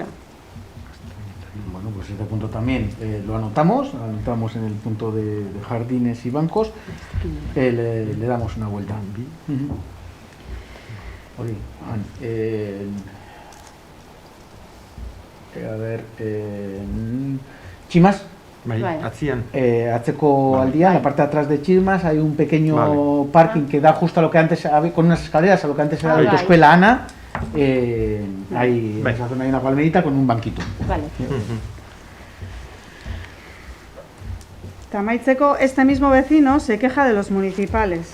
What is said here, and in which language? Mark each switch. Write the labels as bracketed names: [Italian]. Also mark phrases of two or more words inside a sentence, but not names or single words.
[Spanish] Bueno, pues este punto también lo anotamos en el punto de jardines y bancos, le damos una vuelta. Oye, a ver, Chimas. [Basque] Bai, Bai. atzian. Atzeko aldean, [Spanish] la parte de atrás de Chismas, hay un pequeño parking que da justo a lo que antes había, con unas escaleras, a lo que antes era la [Basque] Bai. [Spanish] autoescuela Ana. Hay, [Basque] Bai. [Spanish] en esa zona hay una palmerita con un banquito. Vale. Tamaitzeko, este mismo vecino se queja de los municipales.